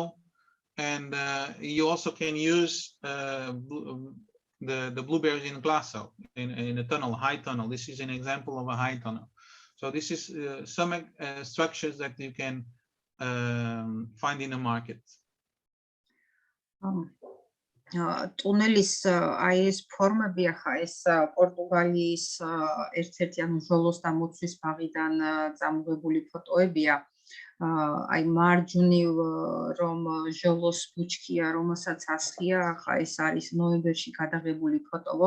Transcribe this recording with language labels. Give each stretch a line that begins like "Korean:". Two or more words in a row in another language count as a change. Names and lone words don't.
English: And you also can use the blueberries in glass in a tunnel, high tunnel. This is an example of a high tunnel. So this is some structures that you can find in the market.
Georgian: ტუნელის აი ეს ფორმები ახლა ეს პორტუგალიის ერთ-ერთი ანუ ჟოლოს და მოცვის ბაღიდან წამოღებული ფოტოებია. აი მარჯვნივ რომ ჟოლოს ბუჩქია, რომელსაც ასხია, ახლა ეს არის ნოემბერში გადაღებული ფოტო.